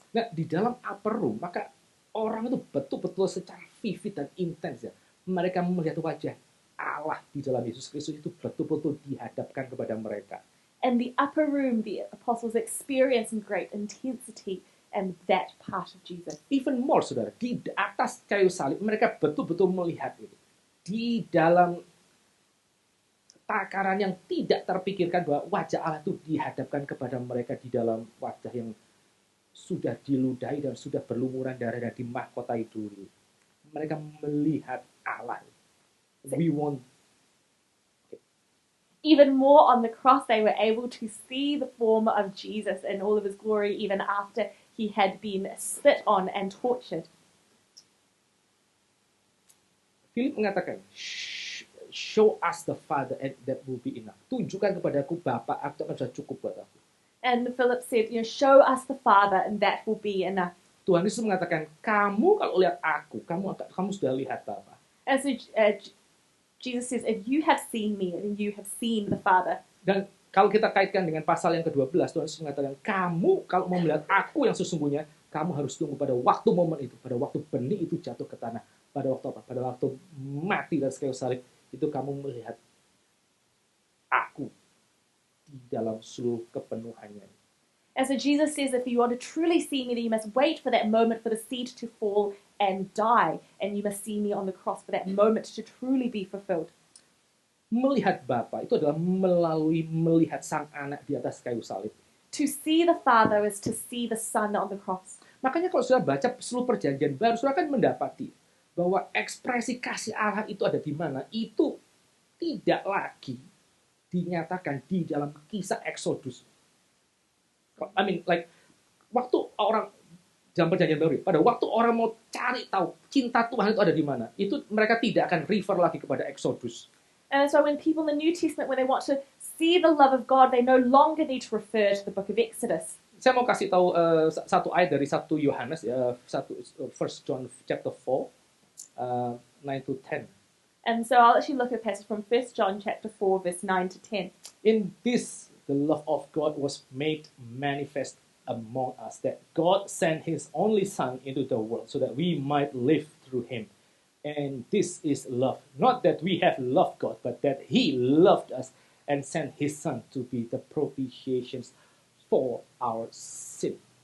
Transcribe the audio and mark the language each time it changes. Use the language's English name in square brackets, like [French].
[Indonesian] Nah, di dalam upper room, maka orang itu betul-betul secara vivid dan intens ya. Mereka melihat wajah Allah di dalam Yesus Kristus itu betul-betul dihadapkan kepada mereka. [English] And the upper room, the apostles experience in great intensity and that part of Jesus. Even more, [Indonesian] saudara, di atas kayu salib mereka betul-betul melihat itu. Di dalam takaran yang tidak terpikirkan bahwa wajah Allah itu dihadapkan kepada mereka di dalam wajah yang sudah diludahi dan sudah berlumuran darah dan dimahkotai dulu. Mereka melihat Allah. [English] We want. Even more on the cross, they were able to see the form of Jesus in all of his glory, even after he had been spit on and tortured. Philip [Indonesian] mengatakan, [English] show us the Father and that will be enough. [Indonesian] Tunjukkan kepadaku Bapa, itu akan sudah cukup buat aku. [English] And Philip said, show us the Father and that will be enough. [Indonesian] Tuhan Yesus mengatakan, kamu kalau lihat aku, kamu sudah lihat Bapa. [English] And so Jesus says, if you have seen me, then you have seen the Father. [Indonesian] Dan kalau kita kaitkan dengan pasal yang ke-12, Tuhan Yesus mengatakan, kamu kalau mau melihat aku yang sesungguhnya, kamu harus tunggu pada waktu momen itu, pada waktu benih itu jatuh ke tanah. Pada waktu apa? Pada waktu mati dan kayu salib, itu kamu melihat aku di dalam seluruh kepenuhannya. [English] And so Jesus says, if you want to truly see me, then you must wait for that moment for the seed to fall and die. And you must see me on the cross for that moment to truly be fulfilled. [Indonesian] Melihat Bapa itu adalah melalui melihat sang anak di atas kayu salib. [English] To see the Father is to see the Son on the cross. [Indonesian] Makanya kalau sudah baca seluruh perjanjian baru, sudah akan mendapati bahwa ekspresi kasih Allah itu ada di mana. Itu tidak lagi dinyatakan di dalam kisah Exodus. [English] I mean, like, [Indonesian] waktu orang dalam perjanjian baru, pada waktu orang mau cari tahu cinta Tuhan itu ada di mana, itu mereka tidak akan refer lagi kepada Exodus. [English] And so when people in the New Testament, when they want to see the love of God, they no longer need to refer to the book of Exodus. [Indonesian] Saya mau kasih tahu satu ayat dari 1 Yohanes, ya, [English] 1 John chapter 4, 9 to 10. And so I'll actually look at a passage from 1 John chapter 4, verse 9 to 10. In this, the love of God was made manifest among us, that God sent his only Son into the world so that we might live through him. And this is love. Not that we have loved God, but that he loved us and sent his Son to be the propitiation for our sin.